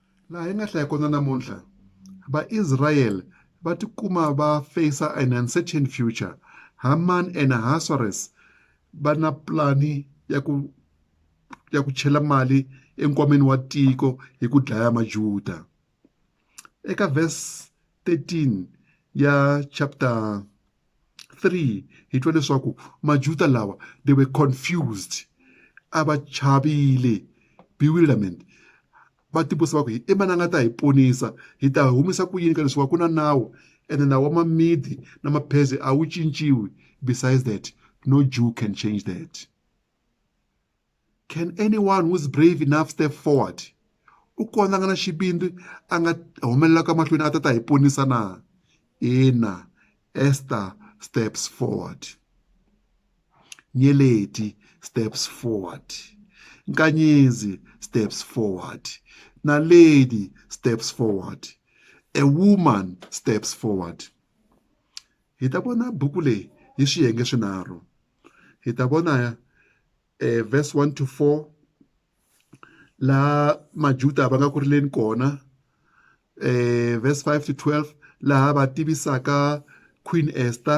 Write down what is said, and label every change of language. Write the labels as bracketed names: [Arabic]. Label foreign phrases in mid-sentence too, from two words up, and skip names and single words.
[Tsonga] laha hi nga hlaya kona namuntlha va-Israel va tikuma va [English] face an uncertain future. [Tsonga] Haman and Ahasuerus va na plani ya ku chela mali enkwameni wa tiko hi ku dlaya majuda. Eka verse 13 ya chapter 3 hi twa leswaku majuda lawa [English] they were confused, [Tsonga] a va chavile, bewilderment. Va tipusa va ku i mani a nga ta hi ponisa, hi ta humisa ku yini ka leswi ku na nawu, ene nawu wa mamidi na maphezi a wu cinciwi. [English] Besides that, no Jew can change that. Can anyone who's brave enough step forward? [Tsonga] U kona a nga na xibindzu a nga humelela ka mahlweni a ta hi ponisa na? Ina, [English] Esther steps forward. Nyeleti steps forward. Nkanyezi steps forward. Naledi steps forward. A woman steps forward. [Tsonga] Hi ta vona buku leyi hi swiyenge swinharhu. Hi ta vona [English] verse 1 to 4 [Tsonga] laha majuda va nga ku rileni kona. [English] Verse 5 to 12 [Tsonga] laha va tivisaka Queen Esther.